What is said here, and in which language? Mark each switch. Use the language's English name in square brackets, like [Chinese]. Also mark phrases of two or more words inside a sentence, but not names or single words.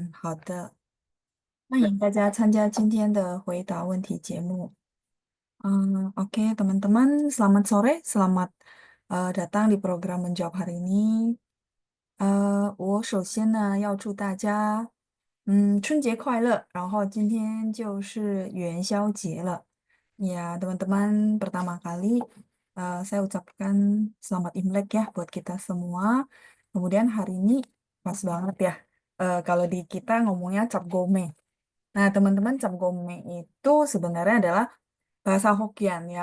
[Chinese] 好的，欢迎大家参加今天的回答问题节目。 [Indonesian] Oke, teman-teman, selamat sore, selamat datang di program menjawab hari ini. [Chinese] 我首先呢要祝大家，春节快乐。然后今天就是元宵节了， [Indonesian] ya teman-teman pertama kali saya ucapkan selamat Imlek ya buat kita semua. Kemudian hari ini pas banget ya, kalau di kita ngomongnya Cap Gome. Nah, teman-teman, Cap Gome itu sebenarnya adalah bahasa Hokian ya.